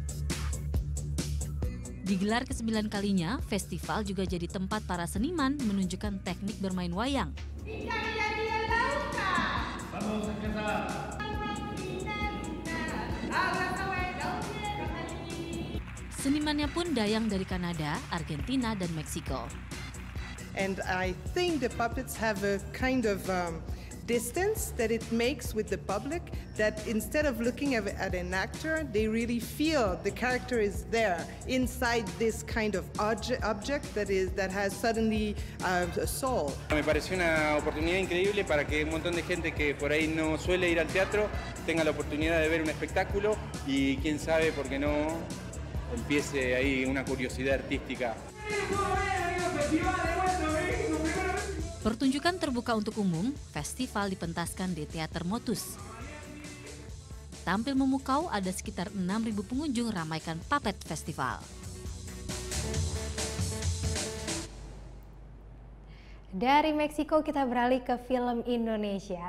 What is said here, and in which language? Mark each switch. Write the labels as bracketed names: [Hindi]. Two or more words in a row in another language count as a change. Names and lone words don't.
[Indonesian] Digelar ke-9 kalinya, festival juga jadi tempat para seniman menunjukkan teknik bermain wayang. Senimannya pun dayang dari Kanada, Argentina, dan Meksiko. [English] And I think the puppets have a kind of distance that it makes with the public, that instead of looking at an actor, they really feel the character is there inside this kind of object that has suddenly a soul. [Spanish] Me pareció una oportunidad increíble para que un montón de gente que por ahí no suele ir al teatro tenga la oportunidad de ver un espectáculo y quién sabe, por qué no, empiece ahí una curiosidad artística. [Indonesian] Pertunjukan terbuka untuk umum, festival dipentaskan di Teater Motus. Tampil memukau, ada sekitar 6.000 pengunjung ramaikan Puppet Festival. Dari Meksiko kita beralih ke film Indonesia.